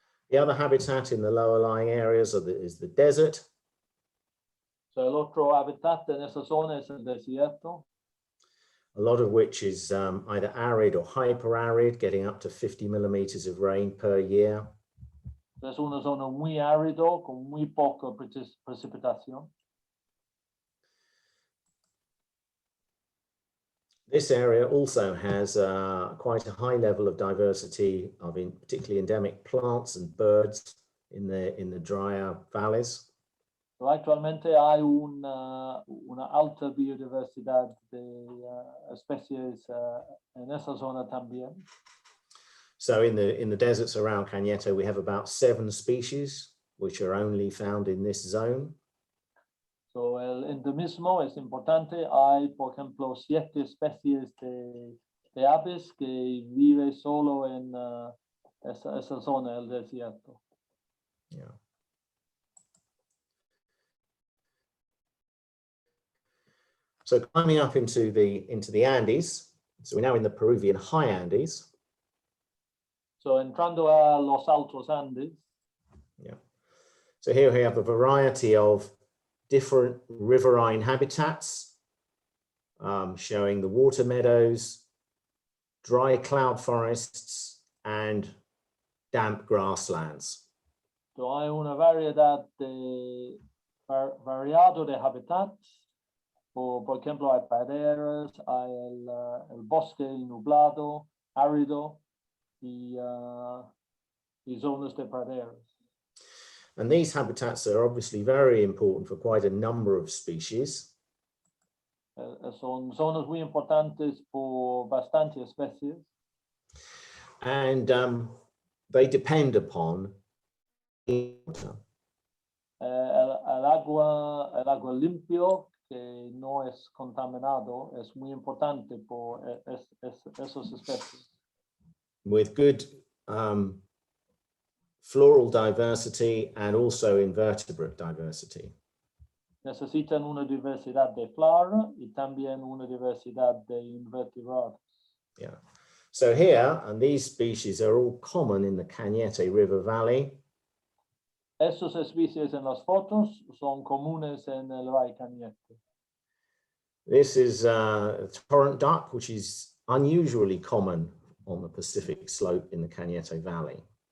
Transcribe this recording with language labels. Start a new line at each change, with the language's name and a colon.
English: The other habitat in the lower lying areas is the desert.
Spanish: So el otro hábitat en esa zona es el desierto.
English: A lot of which is either arid or hyperarid, getting up to 50 millimeters of rain per year.
Spanish: Es una zona muy árido con muy poca precipitación.
English: This area also has quite a high level of diversity of particularly endemic plants and birds in the drier valleys.
Spanish: So actualmente hay una alta biodiversidad de especies en esa zona también.
English: So in the deserts around Cañete, we have about 7 species which are only found in this zone.
Spanish: So el endemismo es importante. Hay, por ejemplo, 7 especies de aves que viven solo en esa zona del desierto. Yeah.
English: So climbing up into the Andes, so we're now in the Peruvian high Andes.
Spanish: So entrando a los Altos Andes. Yeah.
English: So here we have a variety of different riverine habitats, showing the water meadows, dry cloud forests, and damp grasslands.
Spanish: So hay una variedad variado de hábitats. Por ejemplo, hay praderas, hay el bosque nublado, árido y zonas de praderas.
English: And these habitats are obviously very important for quite a number of species.
Spanish: Son zonas muy importantes por bastantes especies.
English: And they depend upon water.
Spanish: El agua limpio que no es contaminado es muy importante por esas especies.
English: with good floral diversity and also invertebrate diversity.
Spanish: Necesitan una diversidad de flora y también una diversidad de invertebrados. Yeah.
English: So here, and these species are all common in the Cañete River Valley.
Spanish: Estos especies en las fotos son comunes en el Valle Cañete.
English: This is a torrent duck, which is unusually common on the Pacific slope in the Cañete Valley.